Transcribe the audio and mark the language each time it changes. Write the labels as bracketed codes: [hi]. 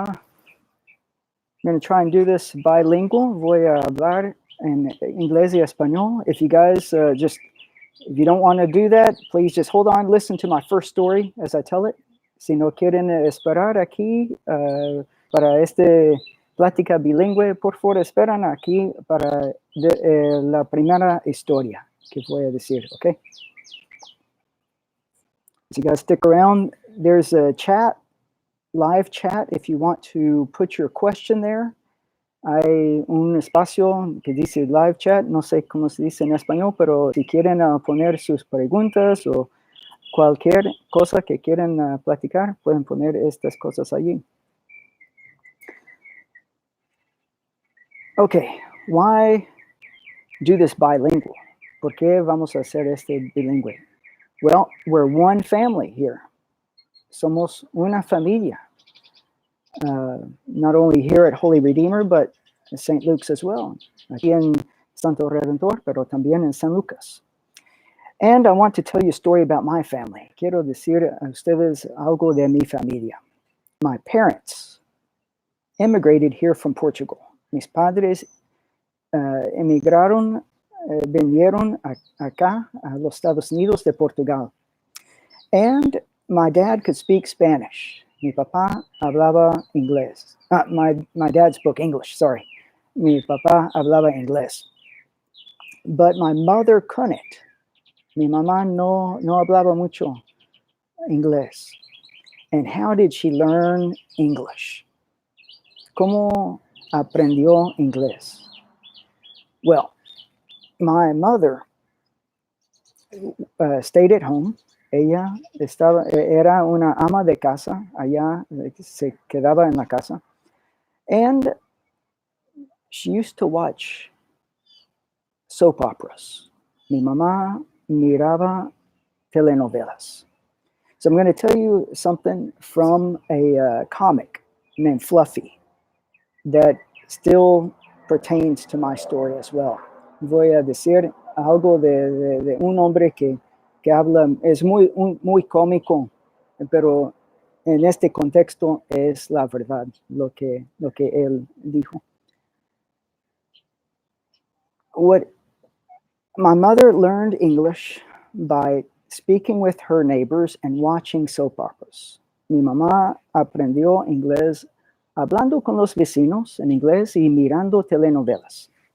[en] I'm going to try and do this bilingual. [es] Voy a hablar en inglés y español. [en] If you guys if you don't want to do that, please just hold on, listen to my first story as I tell it. [es] Si no quieren esperar aquí para este plática bilingüe, por favor, esperan aquí para la primera historia que voy a decir, okay? [en] So you guys stick around. There's a chat. Live chat, if you want to put your question there. [es] Hay un espacio que dice live chat, no sé cómo se dice en español, pero si quieren poner sus preguntas o cualquier cosa que quieran platicar, pueden poner estas cosas allí. [en] Okay, why do this bilingual? [es] ¿Por qué vamos a hacer este bilingüe? [en] Well, we're one family here. [es] Somos una familia. [en] Not only here at Holy Redeemer, but in St. Luke's as well. [es] Aquí en Santo Redentor, pero también en San Lucas. [en] And I want to tell you a story about my family. [es] Quiero decir a ustedes algo de mi familia. [en] My parents immigrated here from Portugal. [es] Mis padres emigraron, vinieron acá a los Estados Unidos de Portugal. [en] And my dad could speak Spanish. [es] Mi papá hablaba inglés. [en] My dad spoke English, sorry. [es] Mi papá hablaba inglés. [en] But my mother couldn't. [es] Mi mamá no hablaba mucho inglés. [en] And how did she learn English? [es] ¿Cómo aprendió inglés? [en] Well, my mother stayed at home. [es] Ella era una ama de casa, allá se quedaba en la casa. [en] And she used to watch soap operas. [es] Mi mamá miraba telenovelas. [en] So I'm going to tell you something from a comic named Fluffy that still pertains to my story as well. [es] Voy a decir algo de un hombre que habla, es muy cómico, pero en este contexto es la verdad, lo que él dijo. [en] My mother learned English by speaking with her neighbors and watching soap operas. [es] Mi mamá aprendió inglés hablando con los vecinos en inglés y mirando telenovelas.